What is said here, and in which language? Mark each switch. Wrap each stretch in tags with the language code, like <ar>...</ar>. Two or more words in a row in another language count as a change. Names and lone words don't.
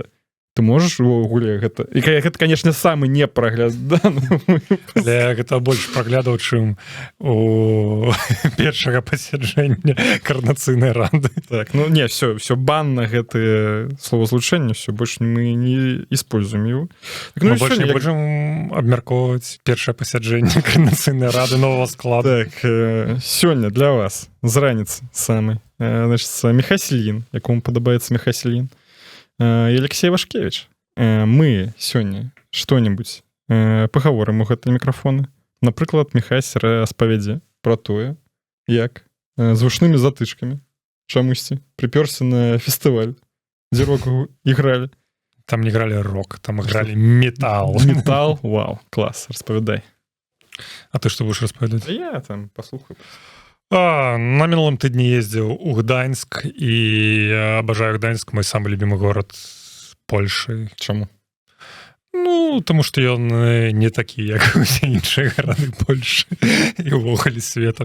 <be>Ты можаш увогуле гэта... І гэта, канешне, самы не прагляд. Да? Але гэта больш праглядаў, чым у першага пасяджэння каардынацыйнай рады. Так, ну не, все бан на гэтые словазлучэнне, все, больш</be> <ru>мы не используем его.</ru> <be>Так, ну, мы больш не будзем абмяркоўваць першае пасяджэнне каардынацыйнай рады новага складу. Так, сёння для вас з раніцы самы, значит, Міхась-Ільін, якому падабаецца Міхась-Ільін.</be> <ru>И Алексей Вашкевич.</ru> <be>Мы сёння што-небудзь пагаворым у гэтыя мікрафоны. Напрыклад, Міхась распавядзе пра тое, як з вушнымі затычкамі чамусьці прыпёрся на фестываль, дзе рок ігралі.</be> <ru>Там не играли рок, там играли метал. Метал? Вау, класс,</ru> <be>распавядай. А ты што будешь распавядаць? Я там паслухаю. На мінулым тыдні ездзіў у Гданьск і абажаю Гданьск, мой самы любімы горад Польшы. Чаму? Ну, таму што ён не такі, як усе іншыя гарады Польшы і ўвогуле света.</be>